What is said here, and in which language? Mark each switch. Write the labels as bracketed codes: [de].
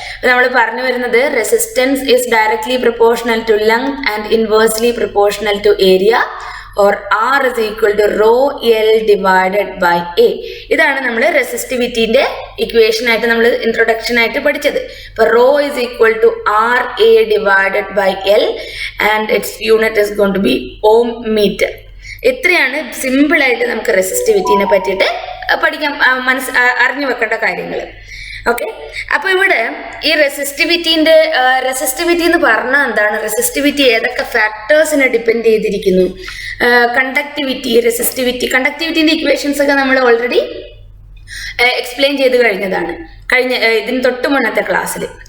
[ml] നമ്മൾ പറഞ്ഞു വരുന്നത് [en] Resistance is directly proportional to length and inversely proportional to area. or R is equal to rho L divided by A. [ml] ഇതാണ് നമ്മൾ റെസിസ്റ്റിവിറ്റിന്റെ equation ആയിട്ട് നമ്മൾ introduction ആയിട്ട് പഠിച്ചത്. [en] ഇപ്പൊ rho is equal to RA divided by L and its unit is going to be ohm meter. [ml] ഇത്രയാണ് simple ആയിട്ട് നമുക്ക് റെസിസ്റ്റിവിറ്റിനെ പറ്റിയിട്ട് പഠിക്കാൻ അറിഞ്ഞു വെക്കേണ്ട കാര്യങ്ങൾ. ഓക്കെ, അപ്പൊ ഇവിടെ ഈ റെസിസ്റ്റിവിറ്റി എന്ന് പറഞ്ഞാൽ എന്താണ്? റെസിസ്റ്റിവിറ്റി ഏതൊക്കെ ഫാക്ടേഴ്സിനെ ഡിപ്പെൻഡ് ചെയ്തിരിക്കുന്നു? കണ്ടക്ടിവിറ്റിന്റെ ഇക്വേഷൻസ് ഒക്കെ നമ്മൾ ഓൾറെഡി എക്സ്പ്ലെയിൻ ചെയ്ത് കഴിഞ്ഞതാണ് ഇതിന് തൊട്ട് മുന്നത്തെ ക്ലാസ്സിൽ.